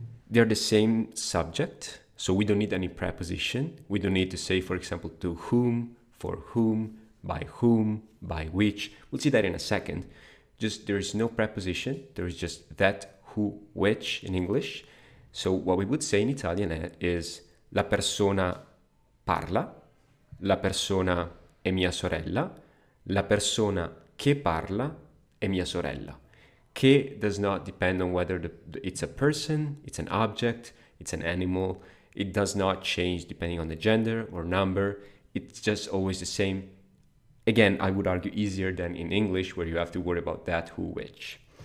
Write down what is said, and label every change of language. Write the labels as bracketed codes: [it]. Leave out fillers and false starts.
[en] They're the same subject, so we don't need any preposition. We don't need to say, for example, to whom, for whom, by which. We'll see that in a second. There is no preposition. There is just that, who, which in English. So what we would say in Italian is [it] la persona parla, la persona è mia sorella, la persona che parla è mia sorella. [en] Che does not depend on whether it's a person, it's an object, it's an animal. It does not change depending on the gender or number. It's just always the same. Again, I would argue easier than in English, where you have to worry about that, who, which.